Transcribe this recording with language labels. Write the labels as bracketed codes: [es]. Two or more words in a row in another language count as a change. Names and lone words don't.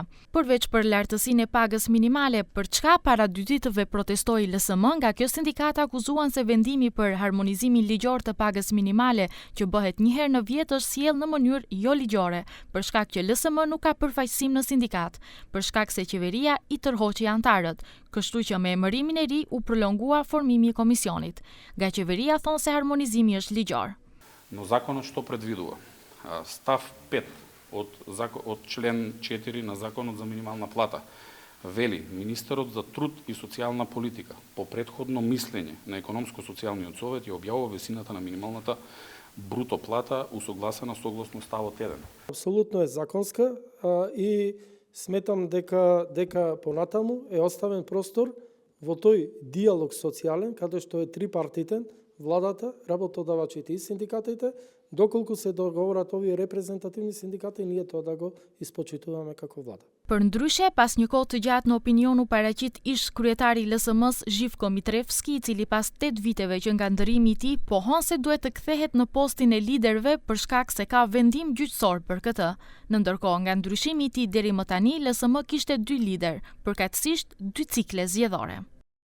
[sq] Përveç për lartësinë e pagës minimale, për çka para 2 ditëve protestoi LSM, nga kjo sindikat akuzuan se vendimi për harmonizimin ligjor të pagës minimale që bëhet një herë në vit është sjell në mënyrë jo ligjore, për shkak që LSM nuk ka përfaqësim në sindikat, për shkak se qeveria i tërhoqi antarët, kështu që me emërimin e ri u prolongua formimi i komisionit. Nga qeveria thonë se harmonizimi është ligjor. [mk] Но законот што предвидува? Став 5 од член 4 на Законот за минимална плата вели министерот за труд и социјална политика по претходно мислење на економско-социјалниот совет ја објавува висината на минималната бруто плата усогласена согласно ставот 1. Апсолутно е законска и сметам дека понатаму е оставен простор во тој диалог социјален каде што е трипартитен, владата, работодавачите и синдикатите, доколку се договорат овие репрезентативни синдикати, ние тоа да го испочитуваме како влада. [sq] Përndryshe, pas një kohë të gjatë në opinion u paraqit ish kryetari i LSM-s Živko Mitrevski, i cili pas 8 viteve që nga ndërimi i tij pohon se duhet të kthehet në postin e liderëve për shkak se ka vendim gjyqësor për këtë. Në ndërkohë, nga ndryshimi i tij deri më tani, LSM kishte 2 lider, përkatësisht 2 cikle zgjedhore.